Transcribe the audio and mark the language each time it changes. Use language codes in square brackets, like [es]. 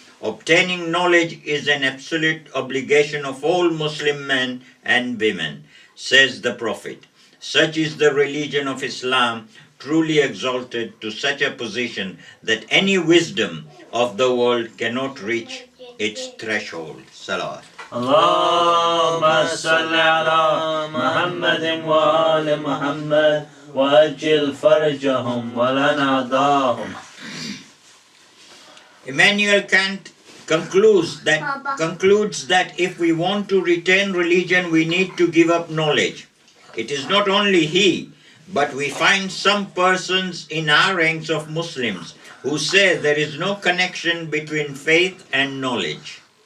[en] Obtaining knowledge is an absolute obligation of all Muslim men and women, says the Prophet. Such is the religion of Islam, truly exalted to such a position that any wisdom of the world cannot reach its threshold. Salawat. [ar] اللهم صل على محمد وآل محمد وأجل فرجهم ولنعضاهم. [en] Immanuel Kant concludes that if we want to retain religion, we need to give up knowledge. It is not only he, but we find some persons in our ranks of Muslims who say there is no connection between faith and knowledge.